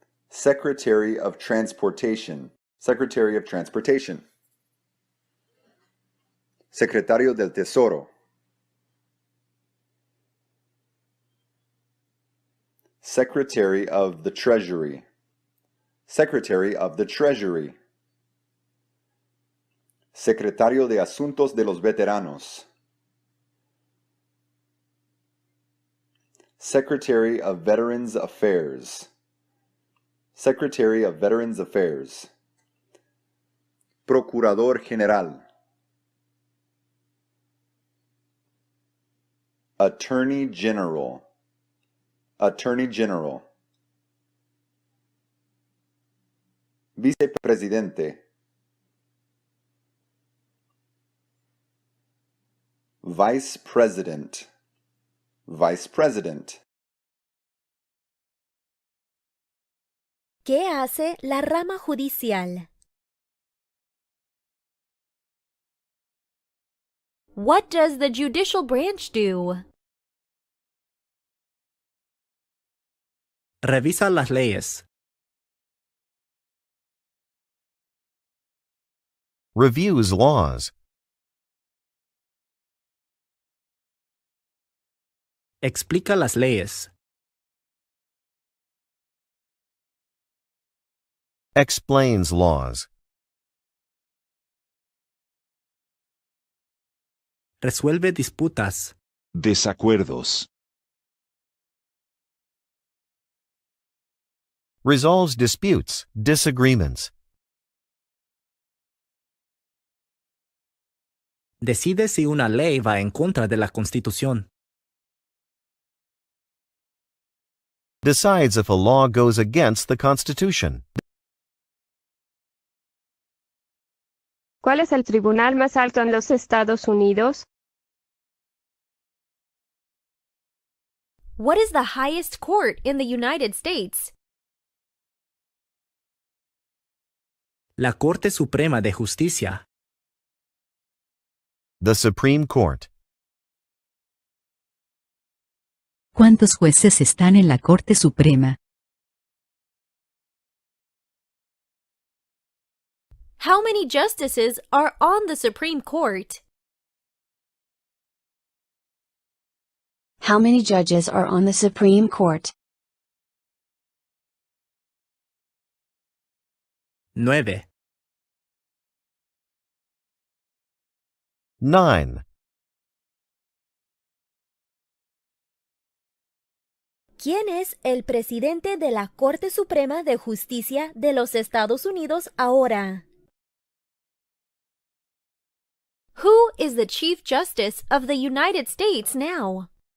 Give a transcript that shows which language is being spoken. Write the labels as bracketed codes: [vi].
[en] Secretary of Transportation. Secretary of Transportation. [es] Secretario del Tesoro. [en] Secretary of the Treasury. Secretary of the Treasury. [es] Secretario de Asuntos de los Veteranos. [en] Secretary of Veterans Affairs. Secretary of Veterans Affairs. [es] Procurador General. [en] Attorney General. Attorney General. [es] Vicepresidente. [en] Vice President. Vice President. [es] ¿Qué hace la rama judicial? [en] What does the judicial branch do? [es] Revisa las leyes. [en] Reviews laws. [es] Explica las leyes. [en] Explains laws. [es] Resuelve disputas. Desacuerdos. [en] Resolves disputes, disagreements. [es] Decide si una ley va en contra de la Constitución. [en] Decides if a law goes against the Constitution. [es] ¿Cuál es el tribunal más alto en los Estados Unidos? [en] What is the highest court in the United States? [es] La Corte Suprema de Justicia. [en] The Supreme Court. [es] ¿Cuántos jueces están en la Corte Suprema? [en] How many justices are on the Supreme Court? How many judges are on the Supreme Court? [es] 9. [en] 9. [es] ¿Quién es el presidente de la Corte Suprema de Justicia de los Estados Unidos ahora? [en] Who is the Chief Justice of the United States now?